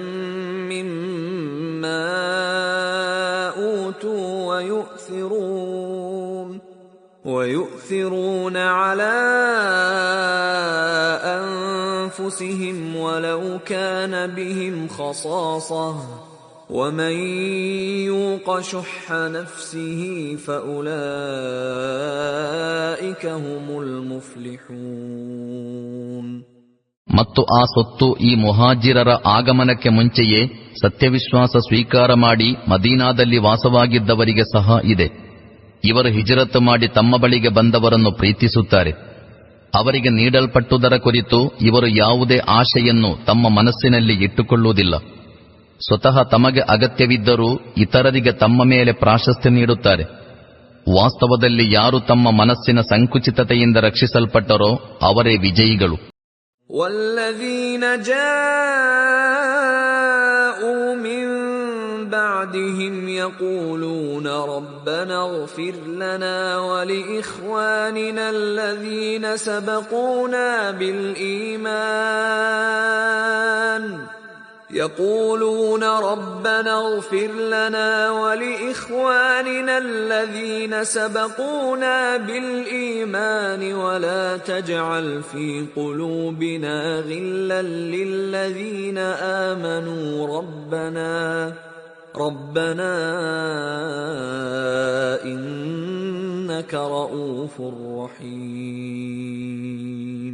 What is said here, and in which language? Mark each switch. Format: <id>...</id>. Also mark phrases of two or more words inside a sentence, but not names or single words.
<ar>مما أوتوا ويؤثرون على أنفسهم ولو كان بهم خصاصة ومن يوق شح نفسه فأولئك هم المفلحون.</ar> <kn>ಮತ್ತು ಆ ಸೊತ್ತು ಈ ಮುಹಾಜಿರರ ಆಗಮನಕ್ಕೆ ಮುಂಚೆಯೇ ಸತ್ಯವಿಶ್ವಾಸ ಸ್ವೀಕಾರ ಮಾಡಿ ಮದೀನಾದಲ್ಲಿ ವಾಸವಾಗಿದ್ದವರಿಗೆ ಸಹ ಇದೆ. ಇವರು ಹಿಜರತ್ ಮಾಡಿ ತಮ್ಮ ಬಳಿಗೆ ಬಂದವರನ್ನು ಪ್ರೀತಿಸುತ್ತಾರೆ. ಅವರಿಗೆ ನೀಡಲ್ಪಟ್ಟುದರ ಕುರಿತು ಇವರು ಯಾವುದೇ ಆಶೆಯನ್ನು ತಮ್ಮ ಮನಸ್ಸಿನಲ್ಲಿ ಇಟ್ಟುಕೊಳ್ಳುವುದಿಲ್ಲ. ಸ್ವತಃ ತಮಗೆ ಅಗತ್ಯವಿದ್ದರೂ ಇತರರಿಗೆ ತಮ್ಮ ಮೇಲೆ ಪ್ರಾಶಸ್ತ್ಯ ನೀಡುತ್ತಾರೆ. ವಾಸ್ತವದಲ್ಲಿ ಯಾರು ತಮ್ಮ ಮನಸ್ಸಿನ ಸಂಕುಚಿತತೆಯಿಂದ ರಕ್ಷಿಸಲ್ಪಟ್ಟರೋ ಅವರೇ ವಿಜಯಿಗಳು.</kn> <ar>والذين جاءوا من بعدهم يقولون ربنا اغفر لنا ولإخواننا الذين سبقونا بالإيمان ولا تجعل في قلوبنا غلا للذين آمنوا ربنا إنك رؤوف رحيم.</ar>